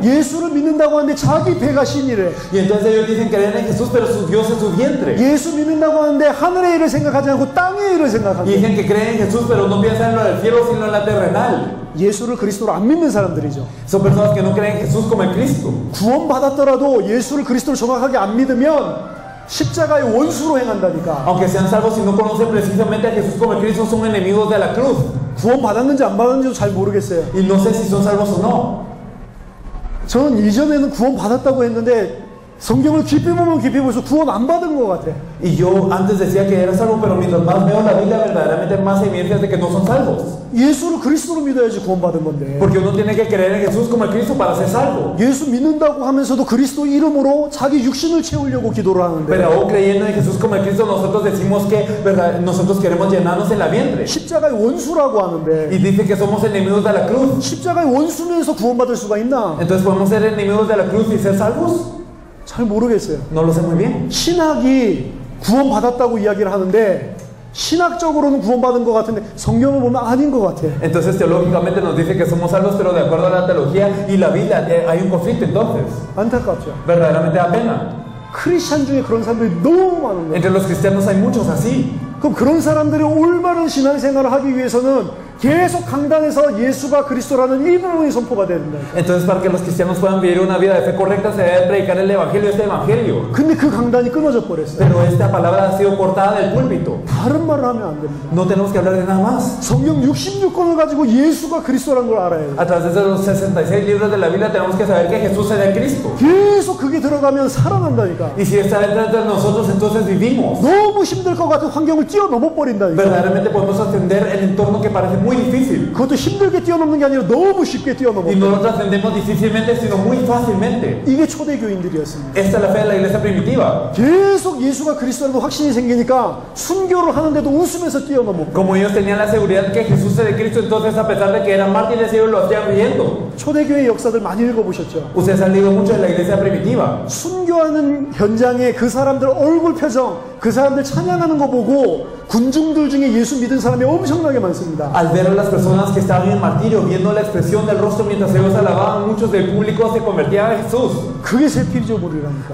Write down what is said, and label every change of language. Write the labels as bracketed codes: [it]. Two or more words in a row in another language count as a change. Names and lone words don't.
[ko] 예수를 믿는다고 하는데 자기 배가 신이래. [es] Y entonces ellos dicen creer en Jesús, pero su Dios es su vientre. [ko] 예수 믿는다고 하는데 하늘의 일을 생각하지 않고 땅의 일을 [es] Y [ko] 생각한다. [es] dicen que creen en Jesús, pero no piensan en lo del cielo, sino en la terrenal. [ko] 예수를 그리스도로 안 믿는 사람들이죠. [es] Son personas que no creen en Jesús como en Cristo. [ko] 구원받았더라도 예수를 그리스도로 정확하게 안 믿으면 십자가의 원수로 행한다니까. [es] Aunque sean salvos y no conocen precisamente a Jesús como en Cristo, son enemigos de la cruz. [ko] 구원받았는지 안 받았는지도 잘 모르겠어요. [es] Y no sé si son salvos o no. [ko] 저는 이전에는 구원받았다고 했는데 성경을 깊이 보면 깊이 볼수록 구원 안 받은 것 같아. [es] Y yo antes decía que era salvo, pero mientras más veo la Biblia, verdaderamente más evidencias de que no son salvos. [ko] 예수를 그리스도로 믿어야지 구원받은 건데. [es] Porque uno tiene que creer en Jesús como en Cristo para ser salvo. [ko] 예수 믿는다고 하면서도 그리스도 이름으로 자기 육신을 채우려고 기도를 하는데 [es] Pero aún creyendo en Jesús como en Cristo, nosotros decimos que nosotros queremos llenarnos en la vientre. [ko] 십자가의 원수라고 하는데 [es] Y dice que somos enemigos de la cruz. [ko] 십자가의 원수면서 구원받을 수가 있나? [es] Entonces, ¿podemos ser enemigos de la cruz y ser salvos? [ko] 잘 모르겠어요. [es] No lo sé muy bien. [ko] 신학이 구원받았다고 이야기를 하는데 신학적으로는 구원받은 것 같은데 성경을 보면 아닌 것 같아. [es] Entonces, teológicamente nos dice que somos salvos, pero de acuerdo a la teología y la Biblia hay un conflicto entonces. [ko] 안타깝죠. [es] Verdaderamente da pena. [ko] 크리스찬 중에 그런 사람들이 너무 많은 거예요. [es] Entre los cristianos hay muchos así. [ko] 그럼 그런 사람들이 올바른 신앙생활을 하기 위해서는 계속 강단에서 예수가 그리스도라는 이 부분이 선포가 돼야 된다. [es] Entonces, para que los cristianos puedan vivir una vida de fe correcta, se debe predicar el evangelio, este evangelio. [ko] 근데 그 강단이 끊어져 버렸어요. [es] Pero esta palabra ha sido cortada del púlpito. [ko] 다른 말을 하면 안 됩니다. [es] No tenemos que hablar de nada más. [ko] 성경 66권을 가지고 예수가 그리스도라는 걸 알아야 돼요. [es] A través de los 66 libros de la Biblia tenemos que saber que Jesús es el Cristo. [ko] 계속 그게 들어가면 살아난다니까. [es] Y si está dentro de nosotros, entonces vivimos. [ko] 너무 힘들 것 같은 환경을 뛰어넘어 버린다니까. [es] Verdaderamente podemos ascender el entorno que parece muy difícil. [ko] 그것도 힘들게 뛰어넘는 게 아니라 너무 쉽게 뛰어넘어. [es] Y no lo trascendemos difícilmente, sino muy fácilmente. [ko] 이게 초대교인들이었습니다. [es] Esta es la fe de la iglesia primitiva. [ko] 계속 예수가 그리스도라는 확신이 생기니까 순교를 하는데도 웃으면서 뛰어넘어. [es] Como ellos tenían la seguridad que Jesús era el Cristo, entonces a pesar de que eran mártires, ellos lo hacían riendo. [ko] 초대교회 역사들 많이 읽어보셨죠? [es] Ustedes han leído mucho de la iglesia primitiva. [ko] 순교하는 현장에 그 사람들 얼굴 표정, 그 사람들 찬양하는 거 보고 군중들 중에 예수 믿은 사람이 엄청나게 많습니다. [es] Al ver a las personas que estaban en martirio, viendo la expresión del rostro mientras ellos alababan, muchos del público se convertían a Jesús. [ko] 그게 새 피조물이라니까.